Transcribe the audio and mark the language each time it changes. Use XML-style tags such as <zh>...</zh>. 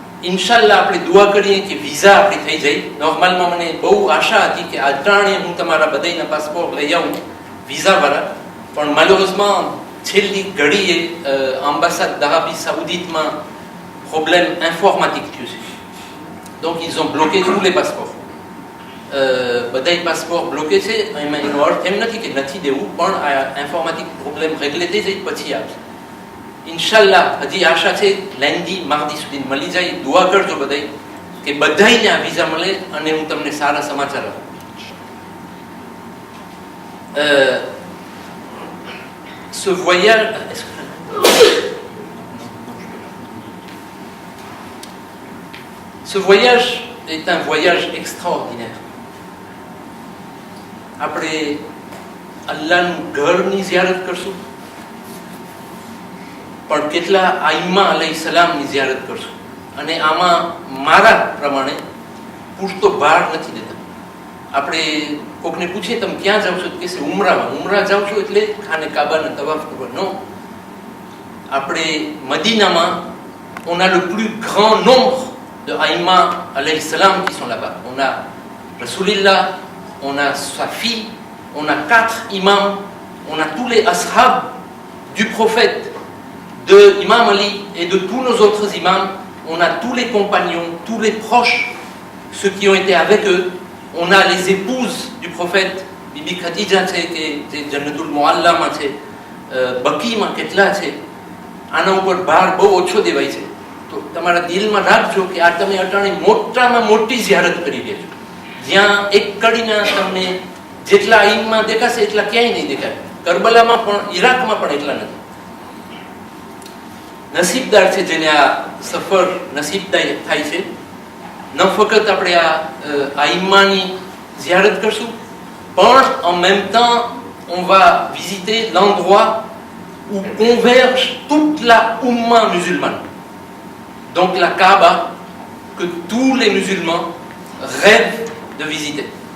<gu>ઇન્શાલ્લાહ આપણે દુઆ કરીએ કે વિઝા આપણી થઈ જાય. નોર્મલમાં મને બહુ આશા હતી કે અટાણે હું તમારા બધાના પાસપોર્ટ લઈ આવું વિઝાવાળા, પણ malheureusement છેલ્લી ઘડીએ</gu> <fr>ambassade d'Arabie Saoudite-</fr> <gu>માં</gu> <fr>problème informatique</fr> <gu>થયું છે.</gu> <fr>Donc ils ont bloqué tous les passeports.</fr> <gu>બધાય પાસપોર્ટ બ્લોકે છે. એમાં એનો અર્થ એમ નથી કે નથી દેવું, પણ આ ઇન્ફોર્મેટિક પ્રોબ્લેમ રેગ્યુલે થઈ જાય પછી આવશે. ઇન્શાલ્લાહ હજી આશા છે લેન્ડી માર્દી સુધી મળી જાય. દુઆ કરજો બધાય કે બધાયને આ વિઝા મળે અને હું તમને સારા સમાચાર આપું.</gu> <fr>Ce voyage Ce voyage est un voyage extraordinaire.</fr> <gu>આપણે અલ્લાહનું ઘરની ઝિયારત કરશું પણ કેટલા આઈમા અલૈહિસ્સલામની ઝિયારત કરશું. અને આમાં મારા પ્રમાણે પૂરતો ભાર નથી દેતા. આપણે કોકને પૂછીએ તમે ક્યાં જાવ છો તો કહેશે ઉમરામાં. ઉમરા જાવ છો એટલે ખાને કાબાના તવાફ કરવા? નો. આપણે મદીનામાં</gu> <fr>on a le plus grand nombre de aïma alayhi salam qui sont là-bas. On a Rasulillah, on a sa fille, on a 4 imams, on a tous les ashab du prophète, de Imam Ali et de tous nos autres imams. On a tous les compagnons, tous les proches, ceux qui ont été avec eux. On a les épouses du prophète,</fr> <gu>Bibi Khadija છે કે જે જન્નતુલ મુઅલ્લામાં છે, બકીમાં કેટલા છે. આના ઉપર ભાર બહુ ઓછો દેવાય છે. તો તમારા દિલમાં રાખજો કે આ તમે અટાણે મોટામાં મોટી ઝિયારત કરી રહ્યા છો. જ્યાં એક કડીના તમને જેટલા આઈમમાં દેખાશે એટલા ક્યાંય નહીં દેખાય. કરબલામાં પણ ઈરાકમાં પણ એટલા નથી. નસીબદાર છે જેને આ સફર નસીબદાય થાય છે. ન ફક્ત આપણે આ આઈમાની ઝિયારત કરશું પણ</gu> <fr>en même temps on va visiter l'endroit où convergent toutes toute la Ummah musulmane. Donc la Kaaba, que tous les musulmans rêvent de visiter.</fr>